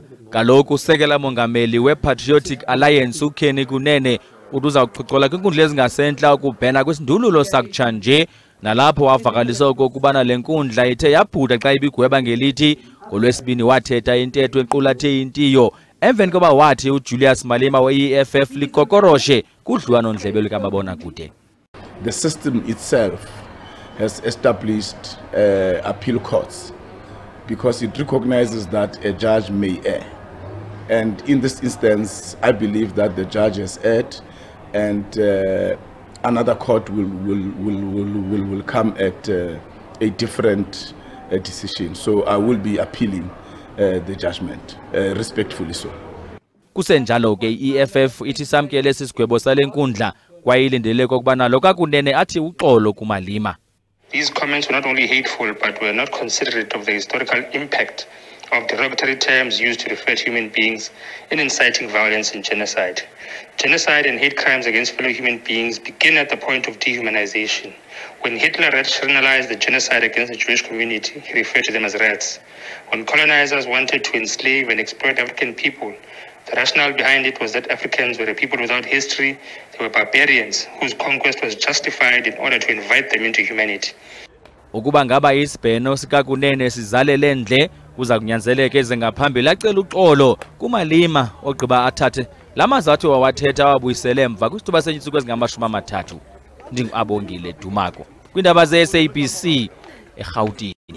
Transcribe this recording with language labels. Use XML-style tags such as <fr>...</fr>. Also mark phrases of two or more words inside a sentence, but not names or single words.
<xh>Kaloku usekela mongameli we-Patriotic Alliance uKhenny Kunene uduza ukuxoxola kwinkundla ezingasentla ukubhena kwesindululo sakutsha nje. Nalapho wavakalisa ukubana lenkundla ithe yaphuda xa ibigweba ngelithi ngoLwesibini wathetha intetho equlathe intiyo emveni koba wathi uJulius Malema we-EFF likokoroshe kudliwano ndlebe lukamabona kude.</xh> <en>The system itself has established appeal courts because it recognizes that a judge may err, and in this instance I believe that the judge has erred and another court will come at a different decision. So I will be appealing the judgment, respectfully so.</en> <xh>Kusenjalo ke EFF ithi samkele sisigwebo salenkundla kwayilindele kokubana lo kaKunene athi uxolo kuMalema.</xh> <en>These comments were not only hateful but were not considerate of the historical impact of derogatory terms used to refer to human beings in inciting violence and genocide. Genocide and hate crimes against fellow human beings begin at the point of dehumanization. When Hitler rationalized the genocide against the Jewish community, he referred to them as rats. When colonizers wanted to enslave and exploit African people, the rationale behind it was that Africans were a people without history, they were barbarians whose conquest was justified in order to invite them into humanity.</en> <xh>Ukuba ngaba isibheno sikaKunene sizalele ndle kuza kunyanzeleke ezengaphambili acela uxolo kuMalema ogqiba athathe lamazathu wawathetha wabuyisele emva kwisithuba senyitsuku ezingama-30. Ndingu-Abongile Dumako kwindaba ze-SABC eGauteng.</xh>